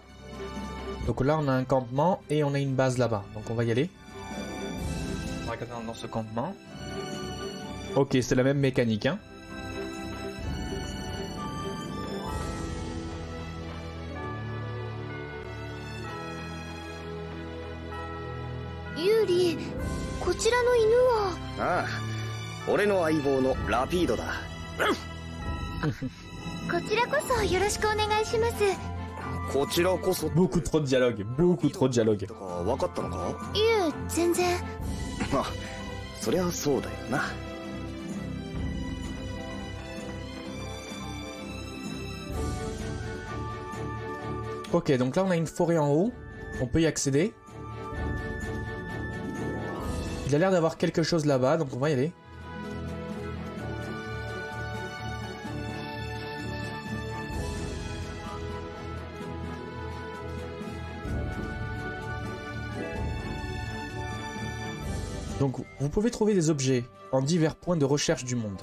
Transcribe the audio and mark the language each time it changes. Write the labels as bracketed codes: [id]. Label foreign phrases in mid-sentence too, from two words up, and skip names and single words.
[fr] Donc là on a un campement et on a une base là-bas. Donc on va y aller. On va regarder dans ce campement. Ok, c'est la même mécanique, hein. [ja] Yuri, こちらの犬は。ああ、俺の相棒のラピードだ。こちらこそよろしくお願いします。こちらこそ。 [fr] Beaucoup trop de dialogue, beaucoup trop de dialogue. [ja] 分かったのか？いえ、全然。まあ、そりゃそうだよな。 [fr] Ok, donc là on a une forêt en haut. On peut y accéder. Il a l'air d'avoir quelque chose là-bas, donc on va y aller. Donc vous pouvez trouver des objets en divers points de recherche du monde.